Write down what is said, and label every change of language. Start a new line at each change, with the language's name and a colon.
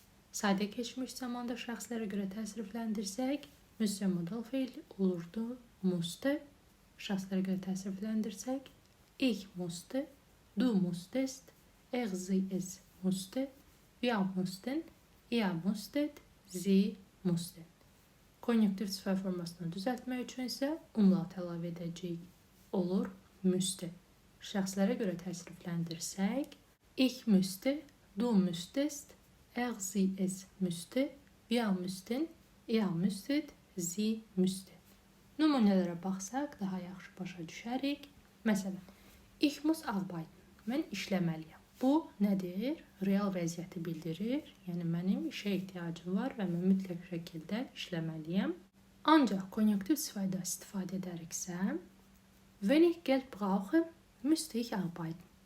Azerbaijani: Sadə keçmiş zamanda şəxslərə görə təsrifləndirsək, müsbət modal feil olurdu musste. Şəxslərə görə təsrifləndirsək,
German: ich musste, du musstest, er sie es musste, wir mussten, ihr musstet, sie mussten.
Azerbaijani: Konjunktiv sifət formasını düzəltmək üçün isə umlaut əlavə edəcəyik. Olur müsste. Şəxslərə görə təsrifləndirsək,
German: ich müsste, du müsstest, er sie es müsste, wir müssten, ihr müsstet, sie müssten.
Azerbaijani: Nümunələrə baxsaq daha yaxşı başa düşərik. Məsələn,
German: ich muss arbeiten.
Azerbaijani: Mən işləməliyəm. Bu nədir? Real vəziyyəti bildirir. Yəni mənim işə ehtiyacım var və mən mütləq şəkildə işləməliyəm. Ancaq konjunktiv sifətdə istifadə edəriksə,
German: wenn ich Geld brauche, müsste ich arbeiten.